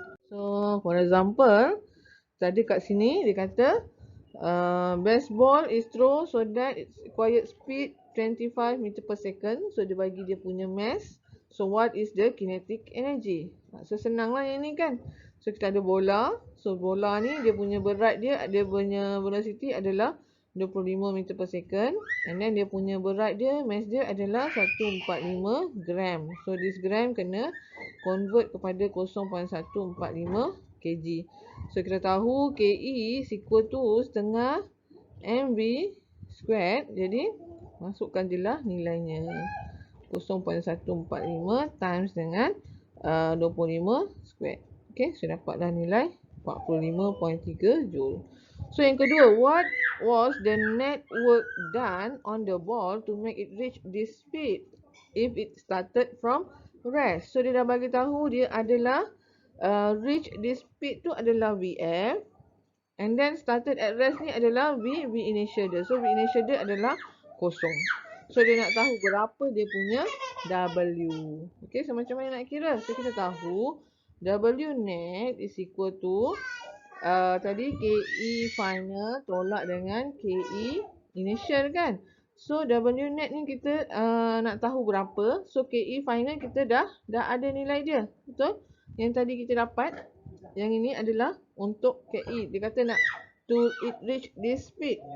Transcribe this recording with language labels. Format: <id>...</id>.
<en>So for example,</en> <ms>tadi kat sini dia kata</ms> <en>baseball is thrown so that its required speed 25 meter per second. So</en> <ms>dia bagi dia punya</ms> <en>mass. So what is the kinetic energy?</en> <ms>So senang lah yang ni kan. So kita ada bola. So bola ni dia punya berat dia punya velocity adalah 25 meter per second.</ms> <en>And then</en> <ms>dia punya berat dia, mass dia adalah 145 gram.</ms> <en>So this gram kena convert kepada 0.145 kg. So</en> <ms>kita tahu</ms> <en>KE is equal to setengah MV squared.</en> <ms>Jadi masukkan je lah nilainya 0.145 times dengan 25 square. Okay, so dapatlah nilai 45.3 Joule.</ms> <en>So</en> <ms>yang kedua,</ms> <en>what was the net work done on the ball to make it reach this speed if it started from rest?</en> <ms>So dia dah bagi tahu dia adalah</ms> <en>reach this speed</en> <ms>tu adalah VF, and then</ms> <en>started at rest</en> <ms>ni adalah V initial dia. So V initial dia adalah kosong. So dia nak tahu berapa dia punya W. Okay, so macam mana nak kira? So kita tahu W net</ms> <en>is equal to</en> <ms>tadi KE final tolak dengan KE initial kan. So W net ni kita nak tahu berapa. So KE final kita dah ada nilai dia. Betul? Yang tadi kita dapat. Yang ini adalah untuk KE. Dia kata nak</ms> <en>to it reach this speed.</en>